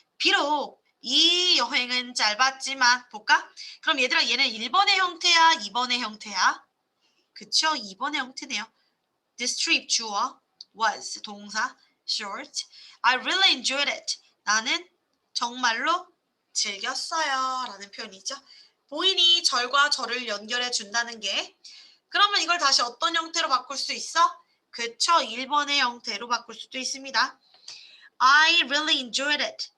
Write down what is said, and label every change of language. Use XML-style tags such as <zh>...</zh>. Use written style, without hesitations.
<ko>비록 이 여행은 짧았지만 볼까? 그럼 얘들아 얘는 1번의 형태야? 2번의 형태야? 그쵸? 2번의 형태네요.</ko> <en>This trip 주어 was 동사 short. I really enjoyed it.</en> <ko>나는 정말로 즐겼어요 라는 표현이죠. 보이니 절과 절을 연결해 준다는 게. 그러면 이걸 다시 어떤 형태로 바꿀 수 있어? 그쵸, 1번의 형태로 바꿀 수도 있습니다.</ko> <en>I really enjoyed it.</en>